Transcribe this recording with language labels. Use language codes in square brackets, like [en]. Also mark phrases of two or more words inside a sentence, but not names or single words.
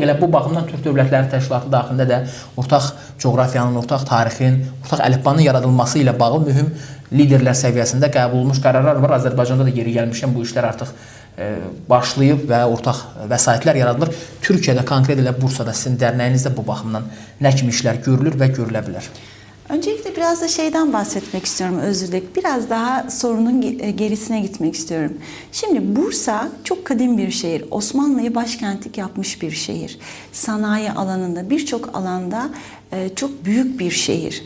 [az] Elə bu baxımdan Türk Dövlətləri Təşkilatı daxilində də ortaq coğrafiyanın, ortaq tarixin, ortaq əlifbanın yaradılması ilə bağlı mühüm liderlər səviyyəsində qəbul olunmuş qərarlar var. Azərbaycanda da yeri gəlmişkən bu işlər artıq başlayıb və ortaq vəsaitlər yaradılır. Türkiyədə, konkret elə Bursada sizin dərnəyinizdə bu baxımdan nə kimi işlər görülür və görülə bilər? [tr] Öncelikle biraz da şeyden bahsetmek istiyorum, özür dilerim. Biraz daha sorunun gerisine gitmek istiyorum. Şimdi Bursa çok kadim bir şehir. Osmanlı'yı başkentlik yapmış bir şehir. Sanayi alanında, birçok alanda çok büyük bir şehir.